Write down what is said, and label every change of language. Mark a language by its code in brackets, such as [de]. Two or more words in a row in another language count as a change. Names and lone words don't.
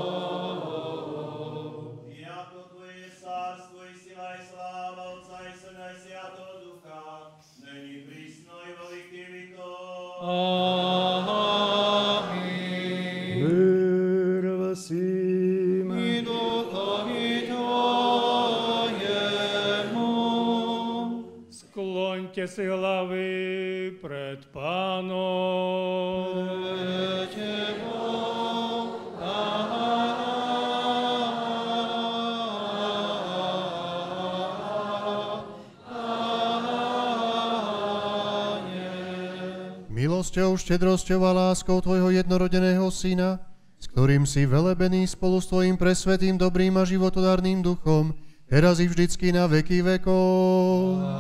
[ru] Яко Твое царство и сила и слава Отца и Сына и Святого Духа, ныне присно и во веки веков. Аминь. [uk] Мир всім. И духові Твоєму. [rue] Склоньте си глави пред Паном. [sk] Milosťou, štedrosťou a láskou Tvojho jednorodeného Syna, s ktorým si velebený spolu s Tvojim presvetým, dobrým a životodárnym duchom, teraz i vždycky na veky vekov.